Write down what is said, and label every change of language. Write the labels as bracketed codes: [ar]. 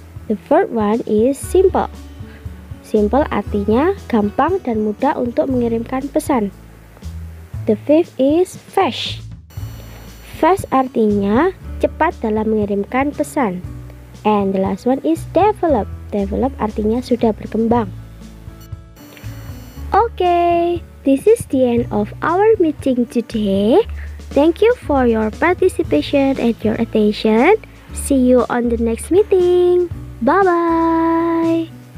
[en] The fourth one is simple. [id] Simple artinya gampang dan mudah untuk mengirimkan pesan. [en] The fifth is fast. [id] Fast artinya cepat dalam mengirimkan pesan. [en] And the last one is develop. [id] Develop artinya sudah berkembang. [en] Okay, this is the end of our meeting today. Thank you for your participation and your attention. See you on the next meeting. Bye-bye.